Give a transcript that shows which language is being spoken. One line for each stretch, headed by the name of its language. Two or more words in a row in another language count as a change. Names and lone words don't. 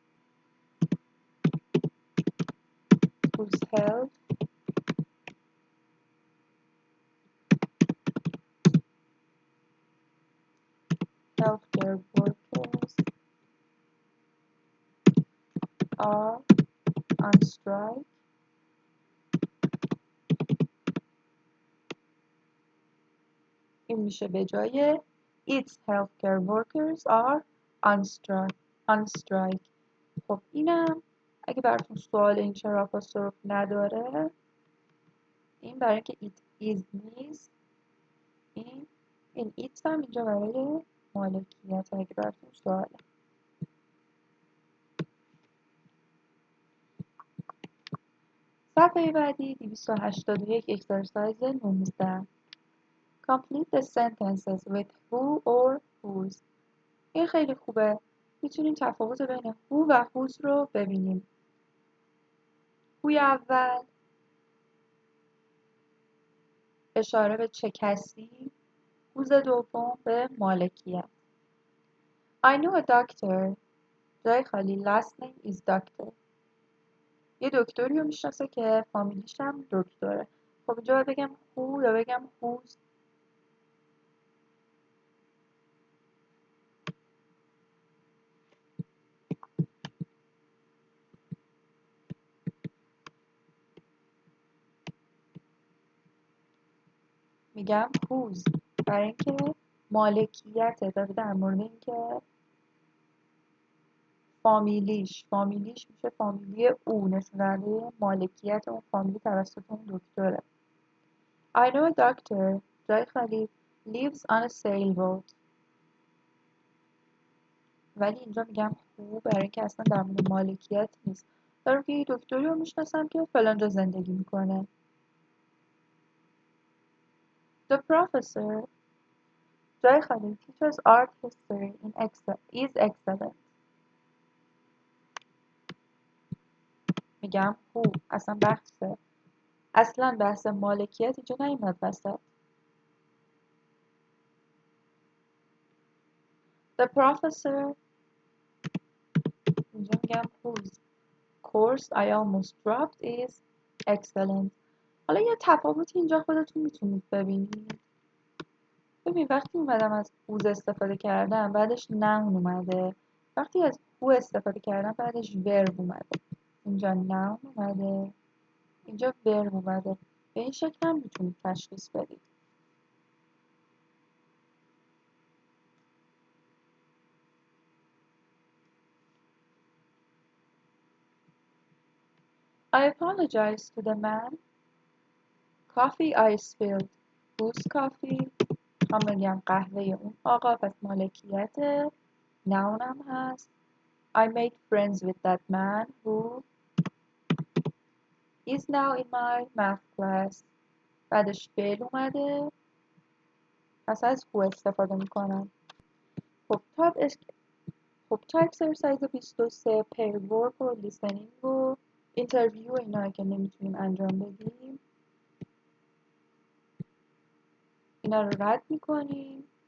English: Whose healthcare workers are on strike.
Persian: این میشه به جای
English: its healthcare workers are on strike.
Persian: خب اینم اگه براتون سوال این چرا آپوستروف نداره، این برای اینکه
English: it is
Persian: نیست، این it هم اینجا برای مالکیت اگه براتون سواله. صفحه بعدی 281 اکسرسایز 19.
English: Complete the sentences with who or whose.
Persian: این خیلی خوبه. میتونیم تفاوت بین who و whose رو ببینیم. who اول اشاره به چه کسی، whose دوم به مالکیت.
English: I know a doctor.
Persian: جای خالی
English: last name is doctor.
Persian: یه دکتری رو میشناسه که فامیلیش هم دکتره. خب اینجا باید بگم who یا بگم whose؟ میگم whose برای اینکه مالکیت داره در مورد اینکه فامیلیش میشه فامیلی او، نشون دهنده مالکیت اون فامیلی توسط اون دکتره.
English: I know a doctor
Persian: جای خالی
English: lives on a sailboat.
Persian: ولی اینجا میگم who برای اینکه اصلا در مورد مالکیت نیست. دارم که یه دکتری رو میشناسم که فلانجا زندگی میکنه.
English: The professor
Persian: جای خالی
English: teaches art history is excellent.
Persian: میگم who اصلا بحث مالکیت اینجا نیومد وسط.
English: The professor
Persian: اینجا میگم
English: whose course I almost dropped is excellent.
Persian: حالا یه تفاوتی اینجا خودتون میتونید ببینید. ببین وقتی اومدم از whose استفاده کردم بعدش noun اومده، وقتی از who استفاده کردم بعدش verb اومده. اینجا noun اومده، اینجا verb اومده. به این شکل هم میتونید تشخیص بدید.
English: I apologize to the man. Coffee I spilled. Whose coffee؟
Persian: هم بگم قهوه اون آقا، پس مالکیت noun هم هست.
English: I made friends with that man who is now in my math class.
Persian: بعدش فعل اومده، پس از who استفاده میکنم. خب تا اکسرسایز 23
English: pair work
Persian: و لیسنینگ و اینترویو و اینا که نمیتونیم انجام بدیم اینا رو رد میکنیم.